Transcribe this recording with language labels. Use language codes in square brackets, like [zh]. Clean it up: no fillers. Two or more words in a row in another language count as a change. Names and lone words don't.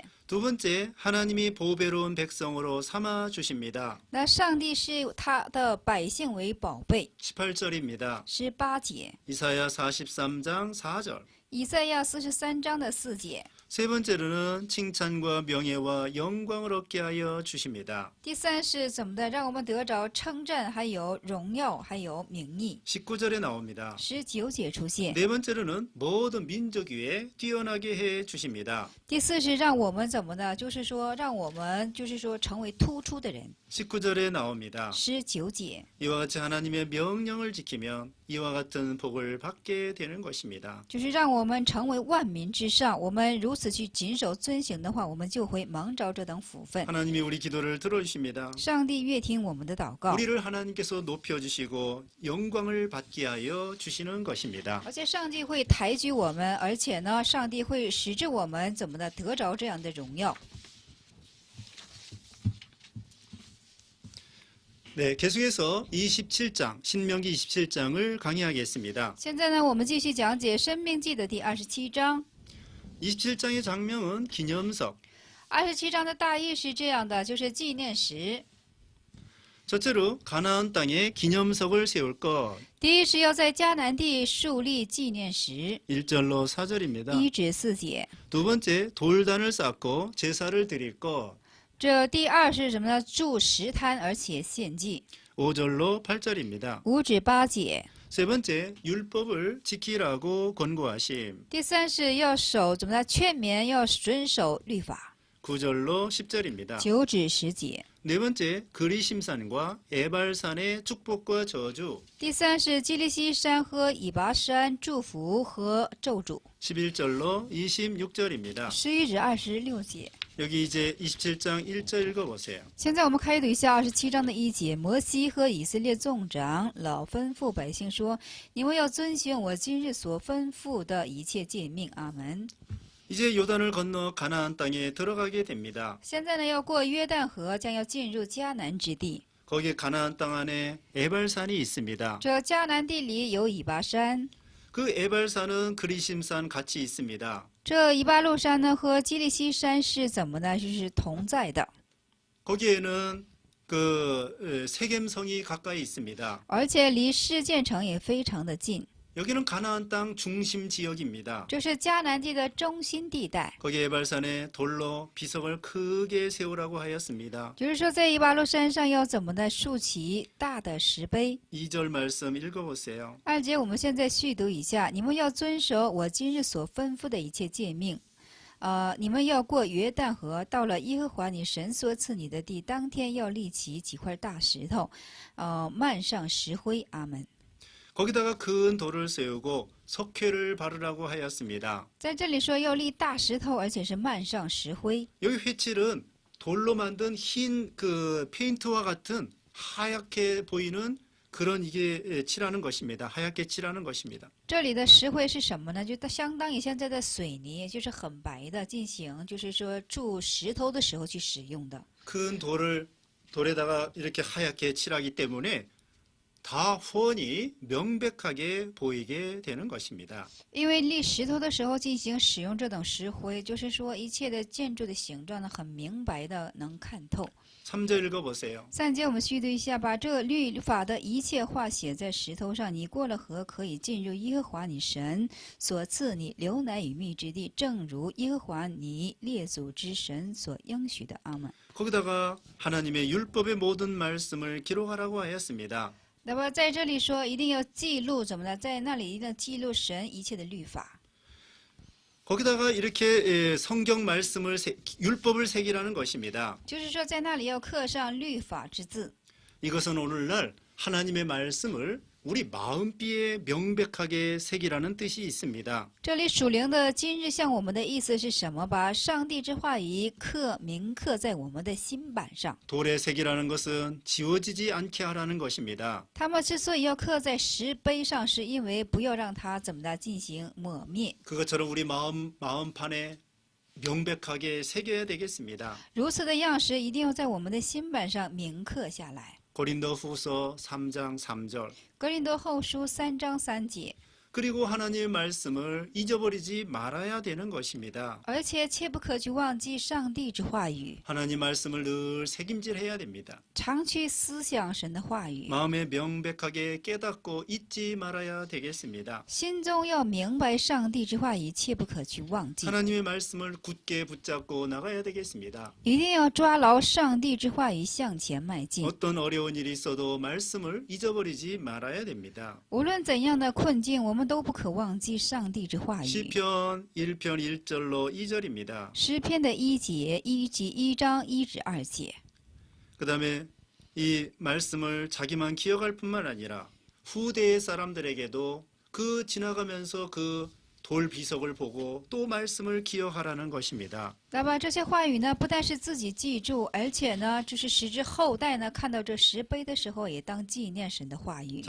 [ko] 두 번째, 하나님이 보배로운 백성으로 삼아 주십니다. [zh] 那上帝是他的百姓为宝贝。 [ko] 18절입니다. [zh] 18节， [ko] 이사야 43장 4절. [zh] 以赛亚43章的4节。 [ko] 세 번째로는 칭찬과 명예와 영광을 얻게 하여 주십니다. [zh] 第三是怎么的，让我们得着称赞，还有荣耀，还有名义。 [ko] 19절에 나옵니다. [zh] 19 节出现。 [ko] 네 번째로는 모든 민족 위에 뛰어나게 해 주십니다. [zh] 第四是让我们怎么的，就是说让我们成为突出的人。 [ko] 19절에 나옵니다. [zh] 19节， [ko] 이와 같이 하나님의 명령을 지키면 이와 같은 복을 받게 되는 것입니다. [zh] 就是让我们成为万民之上。我们如此去谨守遵行的话，我们就会蒙着这等福分。 [ko] 하나님이 우리 기도를 들어주십니다. [zh] 上帝悦听我们的祷告， [ko] 우리를 하나님께서 높여주시고 영광을 받게 하여 주시는 것입니다. [zh] 而且上帝会抬举我们，而且呢，上帝会使至我们怎么的得着这样的荣耀。 [ko] 네, 계속해서 27장, 신명기 27장을 강의하겠습니다. [zh] 现在呢，我们继续讲解《申命记》的第27章。 [ko] 27장의 장면은 기념석. [zh] 27 章的大意是这样的，就是纪念石。 [ko] 첫째로 가나안 땅에 기념석을 세울 것. [zh] 第一是要在迦南地树立纪念石， [ko] 1절로 4절입니다. [zh] 1 至4节。 [ko] 두 번째, 돌단을 쌓고 제사를 드릴 것. [zh] 这第二是什么呢？筑石滩，而且献祭。 [ko] 5절로 8절입니다. [zh] 5 至8节。 [ko] 세 번째, 율법을 지키라고 권고하심. [zh] 第三是要守怎么呢？劝勉要遵守律法。 [ko] 9절로 10절입니다. [zh] 9至10节。 [ko] 네 번째, 그리심산과 에발산의 축복과 저주. [zh] 第三是基利西山和以拔山祝福和咒诅。 [ko] 11절로 26절입니다. [zh] 11 至26节。 [ko] 여기 이제 27장 1절 읽어보세요. [zh] 现在我们开读一下27章的1节。摩西和以色列众长老吩咐百姓说：“你们要遵循我今日所吩咐的一切诫命。” 阿门。 [ko] 이제 요단을 건너 가나안 땅에 들어가게 됩니다. [zh] 现在呢，要过约旦河，将要进入迦南之地。 [ko] 거기에 가나안 땅 안에 에발산이 있습니다. [zh] 这迦南地里有以拔山， [ko] 그 에발산은 그리심산 같이 있습니다. [zh] 这以巴路山呢和基利西山是怎么呢？就是同在的， [ko] 거기에는 그 세겜성이 가까이 있습니다. [zh] 而且离示剑城也非常的近。 [ko] 여기는 가나안 땅 중심 지역입니다. [zh] 这是迦南地的中心地带。 [ko] 거기 에발산에 돌로 비석을 크게 세우라고 하였습니다. [zh] 就是说，在以巴路山上要怎么的竖起大的石碑。 [ko] 2절 말씀 읽어보세요. [zh] 2 节，我们现在续读一下：你们要遵守我今日所吩咐的一切诫命。你们要过约旦河，到了耶和华你神所赐你的地，当天要立起几块大石头，漫上石灰。阿门。 [ko] 거기다가 큰 돌을 세우고 석회를 바르라고 하였습니다. [zh] 在这里说要立大石头，而且是漫上石灰。 [ko] 여기 회칠은 돌로 만든 흰 그 페인트와 같은 하얗게 보이는 그런 이게 칠하는 것입니다. 하얗게 칠하는 것입니다. [zh] 这里的石灰是什么呢？就它相当于现在的水泥，就是很白的，进行就是说筑石头的时候去使用的。 [ko] 큰 돌에다가 이렇게 하얗게 칠하기 때문에 다 훤히 명백하게 보이게 되는 것입니다. [zh] 因为立石头的时候进行使用这等石灰，就是说一切的建筑的形状呢，很明白的能看透。 [ko] 3절 읽어보세요. [zh] 3 节我们续读一下，把这律法的一切话写在石头上。你过了河，可以进入耶和华你神所赐你流奶与蜜之地，正如耶和华你列祖之神所应许的。阿门。 [ko] 거기다가 하나님의 율법의 모든 말씀을 기록하라고 하였습니다. [zh] 那么在这里说，一定要记录怎么呢？在那里一定要记录神一切的律法。 [ko] 거기다가 이렇게 성경 말씀을 율법을 새기라는 것입니다. [zh] 就是说，在那里要刻上律法之字。 [ko] 이것은 오늘날 하나님의 말씀을 우리 마음비에 명백하게 새기라는 뜻이 있습니다. [zh] 这里属灵的今日向我们的意思是什么？把上帝之话语铭刻在我们的心板上。 [ko] 돌에 새기라는 것은 지워지지 않게 하라는 것입니다. [zh] 他们之所以要刻在石碑上，是因为不要让它怎么的进行抹灭。 [ko] 그것처럼 우리 마음판에 명백하게 새겨야 되겠습니다. [zh] 如此的样式，一定要在我们的心板上铭刻下来。 [ko] 고린도후서 3장 3절. [zh] 格林多后书3章3节。 [ko] 그리고 하나님의 말씀을 잊어버리지 말아야 되는 것입니다. [zh] 而且切不可去忘记上帝之话语， [ko] 하나님 말씀을 늘 새김질해야 됩니다. [zh] 常去思想神的话语， [ko] 마음에 명백하게 깨닫고 잊지 말아야 되겠습니다. [zh] 心中要明白上帝之话语，切不可去忘记。 [ko] 하나님의 말씀을 굳게 붙잡고 나가야 되겠습니다. [zh] 一定要抓牢上帝之话语，向前迈进。 [ko] 어떤 어려운 일이 있어도 말씀을 잊어버리지 말아야 됩니다. [zh] 无论怎样的困境，我们都不可忘记上帝之话语。 [ko] 시편 1편 1절로 2절입니다. [zh] 诗篇的1节1章1至2节。 [ko] 그 다음에 이 말씀을 자기만 기억할 뿐만 아니라 후대의 사람들에게도 그 지나가면서 그 돌 비석을 보고 또 말씀을 기억하라는 것입니다. [zh] 那么这些话语呢，不但是自己记住，而且呢，就是使之后代呢，看到这石碑的时候，也当纪念神的话语。